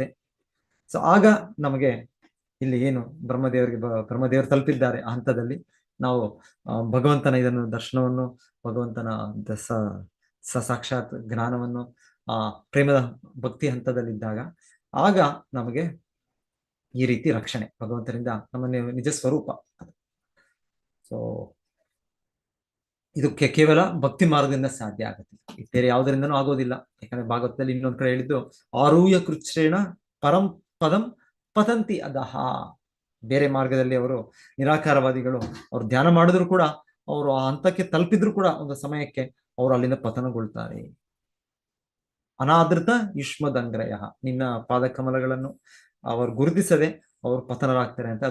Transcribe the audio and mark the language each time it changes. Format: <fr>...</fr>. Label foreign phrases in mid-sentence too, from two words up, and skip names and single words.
<kn>ಸೊ ಆಗ ನಮಗೆ ಇಲ್ಲಿ ಏನು ಬ್ರಹ್ಮದೇವರು ತಲುಪಿದ್ದಾರೆ ಆ ಹಂತದಲ್ಲಿ ನಾವು ಭಗವಂತನ ಇದನ್ನು ದರ್ಶನವನ್ನು, ಭಗವಂತನ ಸಾಕ್ಷಾತ್ ಜ್ಞಾನವನ್ನು ಆ ಪ್ರೇಮದ ಭಕ್ತಿ ಹಂತದಲ್ಲಿದ್ದಾಗ ಆಗ ನಮಗೆ ಈ ರೀತಿ ರಕ್ಷಣೆ ಭಗವಂತನಿಂದ ನಮ್ಮ ನಿಜ ಸ್ವರೂಪ. ಸೊ ಇದು ಕೇವಲ ಭಕ್ತಿ ಮಾರ್ಗದಿಂದ ಸಾಧ್ಯ ಆಗುತ್ತೆ, ಬೇರೆ ಯಾವುದರಿಂದನೂ ಆಗೋದಿಲ್ಲ. ಯಾಕಂದ್ರೆ ಭಾಗವತದಲ್ಲಿ ಇನ್ನೊಂದ್ ಕಡೆ ಹೇಳಿದ್ದು,</kn> <sa>ಆರೂಯ ಕೃಚ್ಛ್ರೇಣ ಪರಂ ಪದಂ ಪತಂತಿ ಅದಹ.</sa> <kn>ಬೇರೆ ಮಾರ್ಗದಲ್ಲಿ ಅವರು ನಿರಾಕಾರವಾದಿಗಳು ಅವ್ರು ಧ್ಯಾನ ಮಾಡಿದ್ರು ಕೂಡ, ಅವರು ಆ ಹಂತಕ್ಕೆ ತಲುಪಿದ್ರು ಕೂಡ ಒಂದು ಸಮಯಕ್ಕೆ ಅವರು ಅಲ್ಲಿಂದ ಪತನಗೊಳ್ತಾರೆ.</kn> <sa>ಅನಾದೃತ ಯುಷ್ಮದಂಗ್ರಯ,</sa> <kn>ನಿನ್ನ ಪಾದಕಮಲಗಳನ್ನು ಅವರು ಗುರುತಿಸದೆ ಅವರು ಪತನರಾಗ್ತಾರೆ ಅಂತ.</kn>